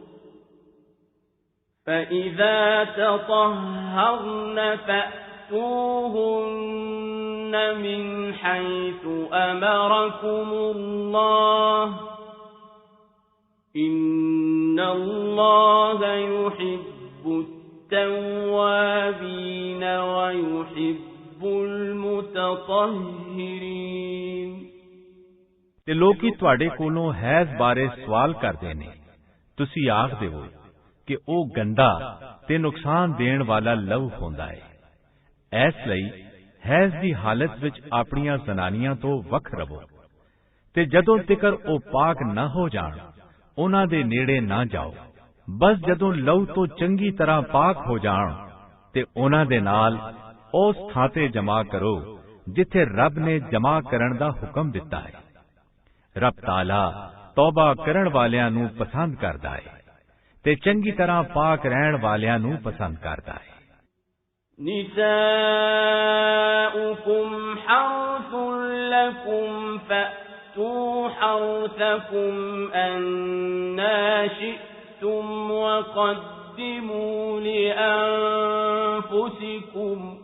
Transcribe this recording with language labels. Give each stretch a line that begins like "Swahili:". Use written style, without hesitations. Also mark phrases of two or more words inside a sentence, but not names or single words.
Arabic: فَإِذَا تَطَهَّرْنَ فَأْتُوهُنَّ مِنْ حَيْثُ أَمَرَكُمُ اللَّهُ إِنَّ اللَّهَ يُحِبُّ التَّوَّابِينَ وَيُحِبُّ الْمُتَطَهِّرِينَ।
Punjabi: ਤੇ ਲੋਕੀ ਤੁਹਾਡੇ ਕੋਲੋਂ ਹੈਜ਼ ਬਾਰੇ ਸਵਾਲ ਕਰਦੇ ਨੇ, ਤੁਸੀਂ ਆਖ ਦਿਓ ਕਿ ਉਹ ਗੰਦਾ ਤੇ ਨੁਕਸਾਨ ਦੇਣ ਵਾਲਾ ਲਹੂ ਹੁੰਦਾ ਹੈ। ਇਸ ਲਈ ਹੈਜ਼ ਦੀ ਹਾਲਤ ਵਿੱਚ ਆਪਣੀਆਂ ਜ਼ਨਾਨੀਆਂ ਤੋਂ ਵੱਖ ਰਹੋ, ਤੇ ਜਦੋਂ ਤਿਕਰ ਉਹ ਪਾਕ ਨਾ ਹੋ ਜਾਣ ਉਹਨਾਂ ਦੇ ਨੇੜੇ ਨਾ ਜਾਓ। ਬਸ ਜਦੋਂ ਲਹੂ ਤੋਂ ਚੰਗੀ ਤਰ੍ਹਾਂ ਪਾਕ ਹੋ ਜਾਣ ਤੇ ਉਹਨਾਂ ਦੇ ਨਾਲ ਉਸ ਥਾਂ ਤੇ ਜਮਾ ਕਰੋ ਜਿੱਥੇ ਰੱਬ ਨੇ ਜਮਾ ਕਰਨ ਦਾ ਹੁਕਮ ਦਿੱਤਾ ਹੈ। ਰੱਬ ਤਾਲਾ ਤੌਬਾ ਕਰਨ ਵਾਲਿਆਂ ਨੂੰ ਪਸੰਦ ਕਰਦਾ ਹੈ ਤੇ ਚੰਗੀ ਤਰ੍ਹਾਂ ਪਾਕ ਰਹਿਣ ਵਾਲਿਆਂ ਨੂੰ ਪਸੰਦ ਕਰਦਾ ਹੈ।
Arabic: نِسَاؤُكُمْ حَرْثٌ لَكُمْ فَأْتُوا حَرْثَكُمْ أَنَّىٰ شِئْتُمْ وَقَدِّمُوا لِأَنفُسِكُمْ